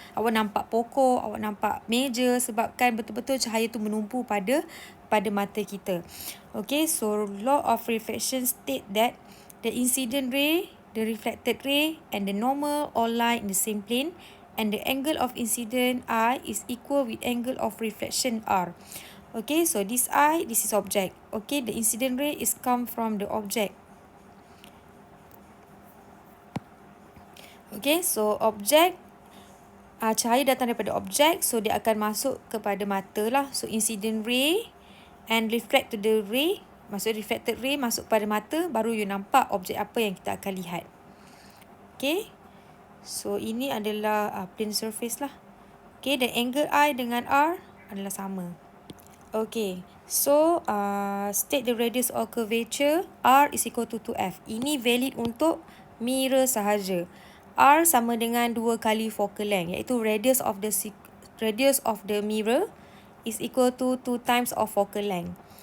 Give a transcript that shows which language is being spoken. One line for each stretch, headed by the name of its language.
Malay: Awak nampak pokok, awak nampak meja sebabkan betul-betul cahaya tu menumpu pada mata kita.
English: Okay, so law of reflection state that the incident ray, the reflected ray and the normal all lie in the same plane, and the angle of incident I is equal with angle of reflection R. Okay, so this I, this is object. Okay, the incident ray is come from the object.
Malay: Okay, so object, cahaya datang daripada objek, so dia akan masuk kepada mata lah.
English: So incident ray and reflect to the ray,
Malay: maksud reflected ray masuk pada mata, baru you nampak objek apa yang kita akan lihat. Okay, so ini adalah plane surface lah. Okay, the angle I dengan R adalah sama.
English: Okay, so state the radius of curvature R is equal to 2F.
Malay: Ini valid untuk mirror sahaja. R sama dengan 2 kali
English: focal length, iaitu radius of the mirror is equal to 2 times of focal length.